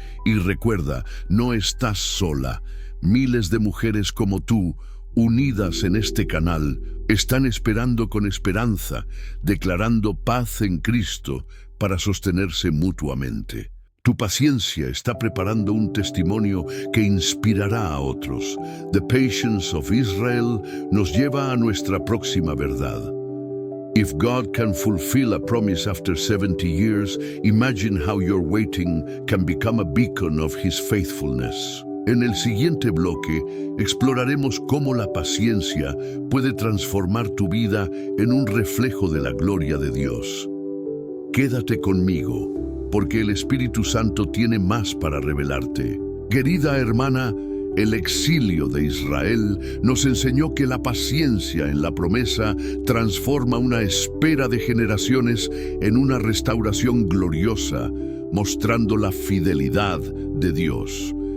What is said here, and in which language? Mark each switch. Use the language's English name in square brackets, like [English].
[Spanish] Y recuerda, no estás sola. Miles de mujeres como tú, unidas en este canal, están esperando con esperanza, declarando paz en Cristo para sostenerse mutuamente. Tu paciencia está preparando un testimonio que inspirará a otros. [English] The Patience of Israel [Spanish] nos lleva a nuestra próxima verdad. [English] If God can fulfill a promise after 70 years, imagine how your waiting can become a beacon of His faithfulness. [Spanish] En el siguiente bloque, exploraremos cómo la paciencia puede transformar tu vida en un reflejo de la gloria de Dios. Quédate conmigo, porque el Espíritu Santo tiene más para revelarte. Querida hermana, el exilio de Israel nos enseñó que la paciencia en la promesa transforma una espera de generaciones en una restauración gloriosa, mostrando la fidelidad de Dios.